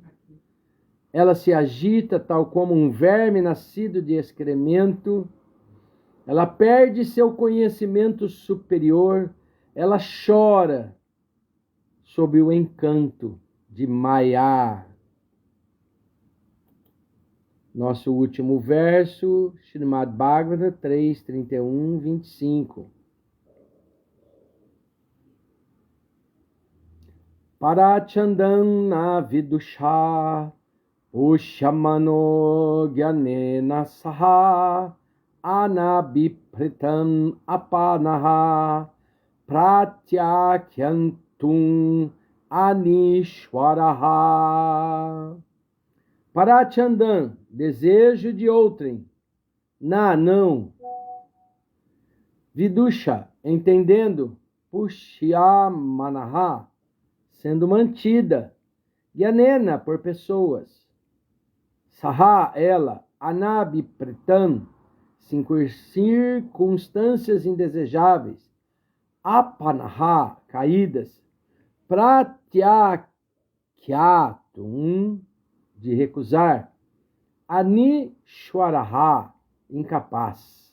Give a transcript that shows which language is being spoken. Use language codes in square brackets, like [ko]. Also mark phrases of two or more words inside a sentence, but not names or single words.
[pt] Ela se agita tal como um verme nascido de excremento. Ela perde seu conhecimento superior. Ela chora sob o encanto de Maya. Nosso último verso, Srimad Bhagavata 3, 31, 25. [sa] Parachandana vidusha ushamano gyanena saha anabipritam apanaha pratyakyantum anishwaraha. Parachandan, [pt] desejo de outrem. Na, não. Vidusha, entendendo, Pushyamanaha, sendo mantida, Yanena, por pessoas, Saha, ela, Anabipretan, circunstâncias indesejáveis, Apanaha, caídas, Pratyakyatum, de recusar, Anishwaraha, incapaz.